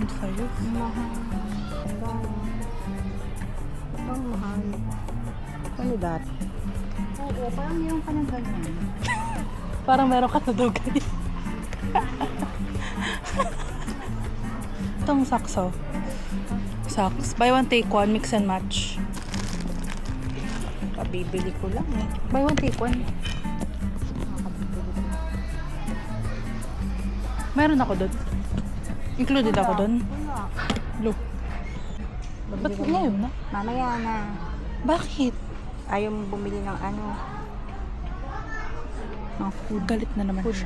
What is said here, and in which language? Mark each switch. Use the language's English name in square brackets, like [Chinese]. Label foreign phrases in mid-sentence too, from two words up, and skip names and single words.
[Filipino] Mahal. Ang mahal. Ano dati? Oo, parang yung ka ng ganyan. Parang meron ka na daw ganyan. Itong sakso. [English] Socks. Buy one take one. Mix and match. [Filipino] Kabibili ko lang eh. [English] Buy one take one. [Filipino] Meron ako doon. Included ako doon. Wala. Look. Ba't ngayon na? Mamaya na. Bakit? Ayaw mo bumili ng ano. Ang food. Galit na naman siya.